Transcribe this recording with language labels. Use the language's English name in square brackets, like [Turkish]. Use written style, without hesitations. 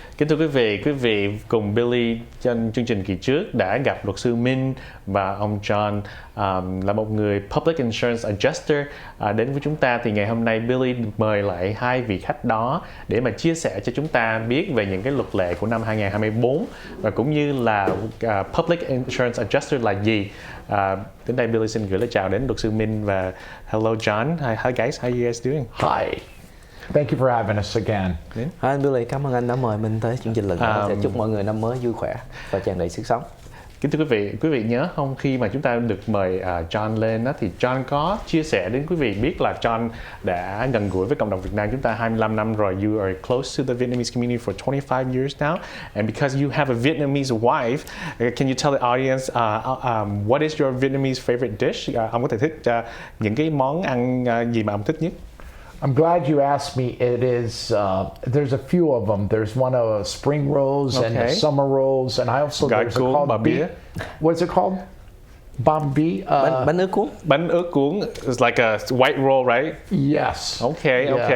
[Vietnamese] Kính thưa quý vị cùng Billy trên chương trình kỳ trước đã gặp luật sư Minh và ông John là một người Public Insurance Adjuster đến với chúng ta. Thì ngày hôm nay Billy mời lại hai vị khách đó để mà chia sẻ cho chúng ta biết về những cái luật lệ của năm 2024 và cũng như là Public Insurance Adjuster là gì. Đến đây Billy xin gửi lời chào đến luật sư Minh và hello John. [English] Hi guys, how are you guys doing? Hi. Thank you for having us again. [Vietnamese] Hi anh Billy, cảm ơn anh đã mời mình tới chương trình lần nữa. Sẽ chúc mọi người năm mới vui khỏe và tràn đầy sức sống. Kính thưa quý vị nhớ không, khi mà chúng ta được mời John lên đó, thì John có chia sẻ đến quý vị biết là John đã gần gũi với cộng đồng Việt Nam chúng ta 25 năm rồi. [English] You are close to the Vietnamese community for 25 years now, and because you have a Vietnamese wife, can you tell the audience what is your Vietnamese favorite dish? [Vietnamese] Ông có thể thích những cái món ăn gì mà ông thích nhất? [English] I'm glad you asked me. It is, there's a few of them. There's one of spring rolls and the summer rolls, and I also, there's a called beef. What's it called? Bambi? [Vietnamese] Bánh ướt cuốn. [English] Bánh ướt cuốn is like a white roll, right? Yes. Okay.